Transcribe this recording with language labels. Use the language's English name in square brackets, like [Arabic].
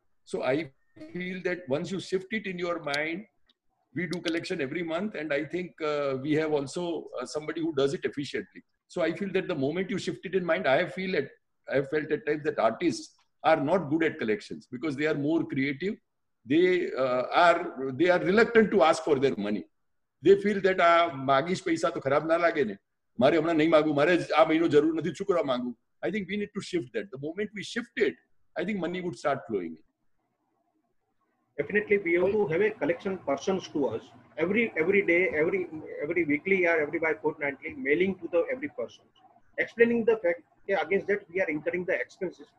[English] So I feel that once you shift it in your mind, we do collection every month, and I think we have also somebody who does it efficiently. So I feel that the moment you shift it in mind, I have felt at times that artists are not good at collections because they are more creative. They are reluctant to ask for their money. They feel that [Gujarati] માગીશ પૈસા તો ખરાબ ના લાગે ને, મારે હમણાં નહીં માગું, મારે આ મહિનો જરૂર નથી, ચૂકવવા માંગુ. [English] I think we need to shift that. The moment we shift it, I think money would start flowing in. Definitely we have to have a collection persons to us every day, every weekly or every by fortnightly, mailing to the every person, explaining the fact that against that we are incurring the expenses.